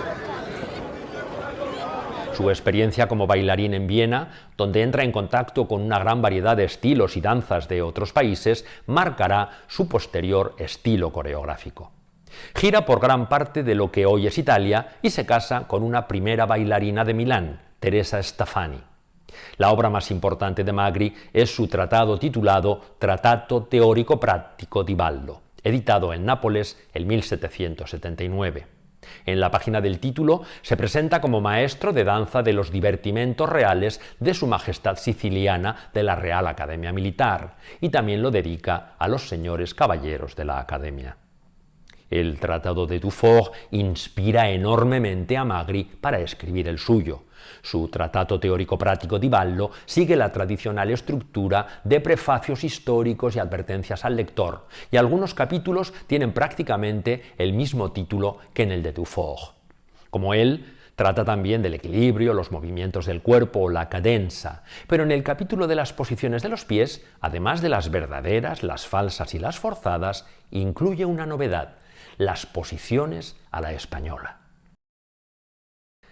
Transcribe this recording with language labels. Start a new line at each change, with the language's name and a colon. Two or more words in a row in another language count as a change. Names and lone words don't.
Spanish: Su experiencia como bailarín en Viena, donde entra en contacto con una gran variedad de estilos y danzas de otros países, marcará su posterior estilo coreográfico. Gira por gran parte de lo que hoy es Italia y se casa con una primera bailarina de Milán, Teresa Steffani. La obra más importante de Magri es su tratado titulado
Italian: Trattato teorico pratico di ballo,
Spanish: editado en Nápoles en 1779. En la página del título se presenta como maestro de danza de los divertimentos reales de Su Majestad Siciliana de la Real Academia Militar y también lo dedica a los señores caballeros de la Academia. El tratado de Dufour inspira enormemente a Magri para escribir el suyo. Su
Italian: Trattato teorico pratico di ballo
Spanish: sigue la tradicional estructura de prefacios históricos y advertencias al lector, y algunos capítulos tienen prácticamente el mismo título que en el de Dufour. Como él, trata también del equilibrio, los movimientos del cuerpo o la cadenza, pero en el capítulo de las posiciones de los pies, además de las verdaderas, las falsas y las forzadas, incluye una novedad: las posiciones a la española.